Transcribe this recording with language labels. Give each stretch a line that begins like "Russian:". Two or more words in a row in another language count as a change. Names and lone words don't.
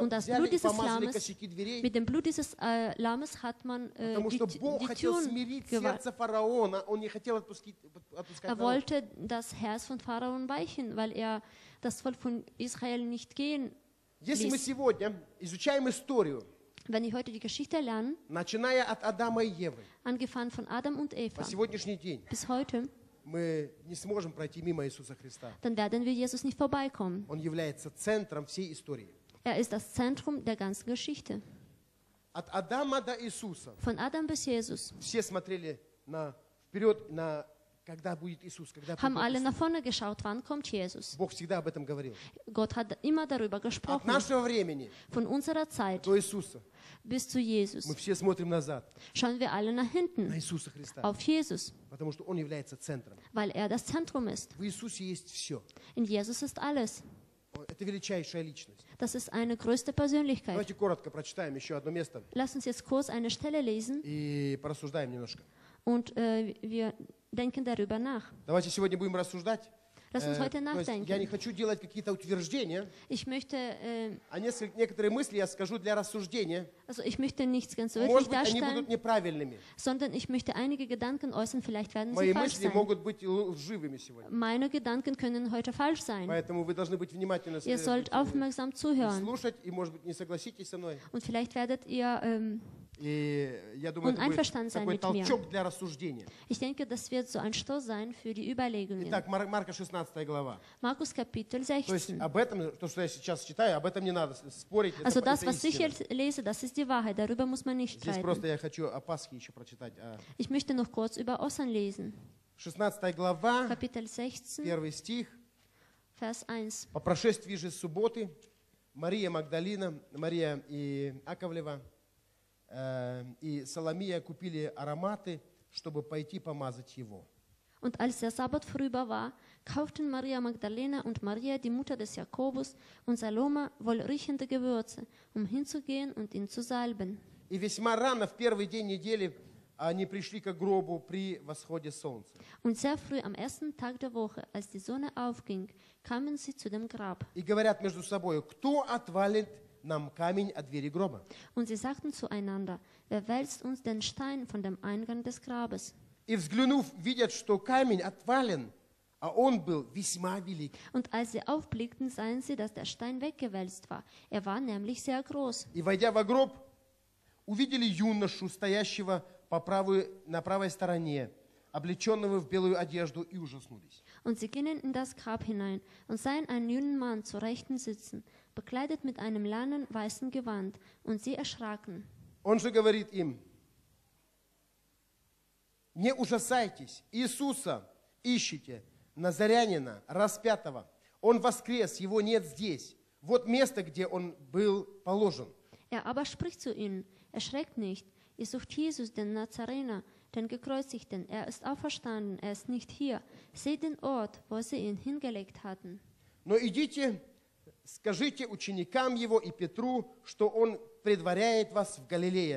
German: Und das
Russian: взяли
German: Blut
Russian: и
German: dieses
Russian: помазали
German: Lammes,
Russian: косяки дверей,
German: mit dem Blut dieses Lammes hat man
Russian: потому что Бог
German: die
Russian: хотел
German: Türen
Russian: смирить
German: geweiht.
Russian: сердце фараона, он не хотел отпускать
German: Er
Russian: народ.
German: wollte das Herz von Pharaon weichen, weil er das Volk von Israel nicht gehen
Russian: Если мы
German: ließ.
Russian: сегодня изучаем историю,
German: Wenn wir heute die Geschichte lernen,
Russian: начиная от Адама и Евы,
German: angefangen von Adam und Eva
Russian: по сегодняшний день,
German: bis heute,
Russian: мы не сможем пройти мимо Иисуса Христа.
German: dann werden wir Jesus nicht vorbeikommen.
Russian: Он является центром всей истории.
German: Er ist das Zentrum der ganzen Geschichte.
Russian: От Адама до Иисуса
German: Von Adam bis Jesus
Russian: все смотрели вперед, на когда будет Иисус, когда
German: haben
Russian: придет
German: alle
Russian: Иисус.
German: nach vorne geschaut, wann kommt Jesus.
Russian: Bог всегда об этом говорил.
German: Gott hat immer darüber
Russian: От
German: gesprochen.
Russian: нашего времени
German: Von unserer Zeit
Russian: до Иисуса
German: bis zu Jesus
Russian: мы все смотрим назад,
German: schauen wir alle nach
Russian: на
German: hinten,
Russian: Иисуса Христа,
German: auf Jesus,
Russian: потому что Он является центром.
German: weil er das Zentrum ist.
Russian: В Иисусе есть все.
German: In Jesus ist alles.
Russian: Это величайшая личность.
German: Das ist eine größte Persönlichkeit.
Russian: Давайте коротко прочитаем еще одно место
German: Lass uns jetzt kurz eine Stelle lesen
Russian: и порассуждаем немножко.
German: und wir denken darüber nach.
Russian: Давайте сегодня будем рассуждать.
German: Lass uns heute
Russian: То есть я не
German: nachdenken.
Russian: хочу делать какие-то утверждения,
German: Ich möchte,
Russian: а некоторые мысли я скажу для рассуждения.
German: also ich möchte nichts ganz wirklich
Russian: Может быть, они
German: darstellen,
Russian: будут неправильными.
German: sondern ich möchte einige Gedanken äußern, vielleicht werden sie
Russian: Мои
German: falsch
Russian: мысли
German: sein.
Russian: могут быть лживыми сегодня.
German: Meine Gedanken können heute falsch sein.
Russian: Поэтому вы должны быть внимательны,
German: Ihr sollt aufmerksam zuhören
Russian: слушать, и, может быть, не согласитесь со мной.
German: und vielleicht werdet ihr,
Russian: И я думаю, это будет
German: einverstanden sein
Russian: такой
German: mit mir.
Russian: толчок для рассуждения.
German: ich denke, das wird so ein Stoß sein für die Überlegungen.
Russian: Итак, Марка 16 глава.
German: Markus Kapitel
Russian: То есть
German: 16.
Russian: об этом, то, что я сейчас читаю, об этом не надо спорить.
German: Also
Russian: это
German: das, was ich
Russian: истина.
German: jetzt lese, das ist die Wahrheit. Darüber muss man nicht
Russian: Здесь
German: streiten.
Russian: просто я хочу о Пасхе еще прочитать.
German: Ich möchte noch kurz über Ostern lesen.
Russian: 16 глава,
German: Kapitel 16,
Russian: 1 стих.
German: Vers 1.
Russian: По прошествии же субботы Мария Магдалина, Мария и Аковлева и Соломия купили ароматы, чтобы пойти помазать его.
German: Und als der Sabbat vorüber war, kauften Maria Magdalena und Maria, die Mutter des Jakobus, und Salome wohlriechende Gewürze, um hinzugehen und ihn zu salben.
Russian: И весьма рано, в первый день недели, они пришли к гробу при восходе солнца.
German: Und sehr früh am ersten Tag der Woche, als die Sonne aufging, kamen sie zu dem Grab.
Russian: И говорят между собой, кто отвалит нам камень от двери гроба?
German: Und sie sagten zueinander, wer wälzt uns den Stein von dem Eingang des Grabes?
Russian: И взглянув, видят, что камень отвален, а он был весьма велик.
German: Und als sie aufblickten, sahen sie, dass der Stein weggewälzt war. Er war nämlich sehr groß.
Russian: И, войдя во гроб, увидели юношу, стоящего на правой стороне, облеченного в белую одежду, и ужаснулись.
German: Und sie gingen in das Grab hinein und sahen einen jungen Mann zur Rechten sitzen, bekleidet mit einem langen weißen Gewand, und sie erschraken.
Russian: Он же говорит им, не ужасайтесь, Иисуса ищите, Назарянина, распятого. Он воскрес, его нет здесь. Вот место, где он был положен.
German: Er aber spricht zu ihnen, erschreckt nicht, ihr sucht Jesus, den Nazarener, den Gekreuzigten, er ist auferstanden, er ist nicht hier. Seht den Ort, wo sie ihn hingelegt hatten.
Russian: Но идите, скажите ученикам его и Петру, что он предваряет вас в Галилее.